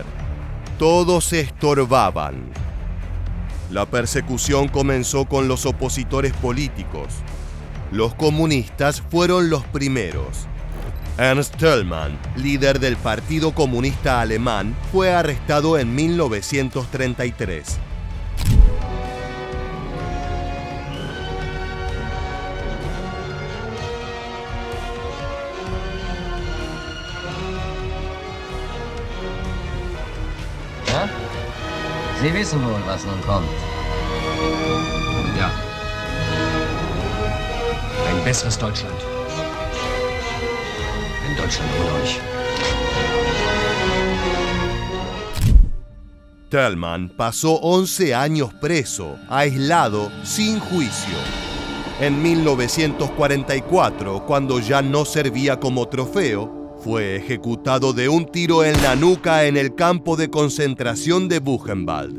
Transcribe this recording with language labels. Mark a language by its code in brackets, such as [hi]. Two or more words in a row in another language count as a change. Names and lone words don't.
[es] Todos estorbaban. La persecución comenzó con los opositores políticos. Los comunistas fueron los primeros. Ernst Thälmann, líder del Partido Comunista Alemán, fue arrestado en 1933. [de] Ja? Sie wissen wohl, was nun kommt. Ja. Ein besseres Deutschland. Ein Deutschland ohne euch. [es] Thälmann pasó 11 años preso, aislado, sin juicio. En 1944, cuando ya no servía como trofeo, fue ejecutado de un tiro en la nuca en el campo de concentración de Buchenwald.